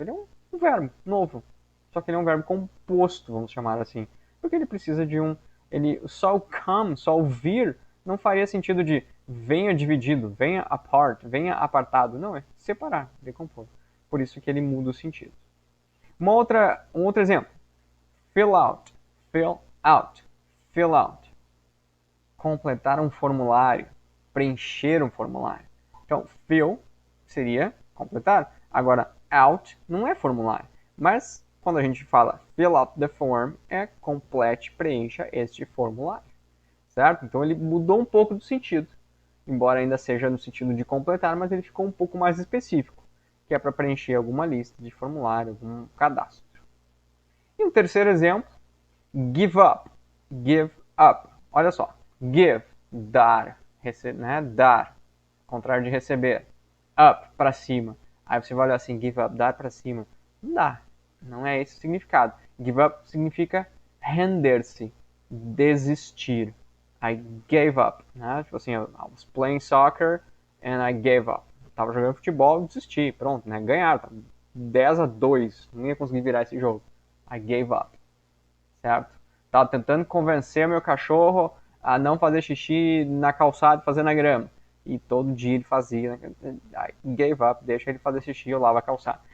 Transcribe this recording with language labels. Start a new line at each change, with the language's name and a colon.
Portuguese: Ele é um verbo novo. Só que ele é um verbo composto, vamos chamar assim. Porque ele precisa de só o come, só o vir, não faria sentido de venha dividido, venha apart, venha apartado. Não, é separar, decompor. Por isso que ele muda o sentido. Um outro exemplo.
English: Fill out, fill out, fill out.
Portuguese: Completar um formulário, preencher um formulário. Então, fill seria completar. Agora, out não é formulário. Mas, quando a gente fala
English: fill out the form,
Portuguese: é complete, preencha este formulário. Certo? Então, ele mudou um pouco do sentido. Embora ainda seja no sentido de completar, mas ele ficou um pouco mais específico. Que é para preencher alguma lista de formulário, algum cadastro. E um terceiro exemplo, give up. Give up. Olha só. Give, dar, né? Dar, contrário de receber. Up, para cima. Aí você vai olhar assim, give up, dar para cima. Não dá. Não é esse o significado. Give up significa render-se, desistir.
English: I gave up. Né?
Portuguese: Tipo assim,
English: I was playing soccer and I gave up.
Portuguese: Tava jogando futebol, desisti. Pronto, né? Ganharam. 10-2. Não ia conseguir virar esse jogo.
English: I gave up.
Portuguese: Certo? Tava tentando convencer meu cachorro a não fazer xixi na calçada e fazer na grama. E todo dia ele fazia,
English: I gave up,
Portuguese: deixa ele fazer xixi, eu lavo a calçada.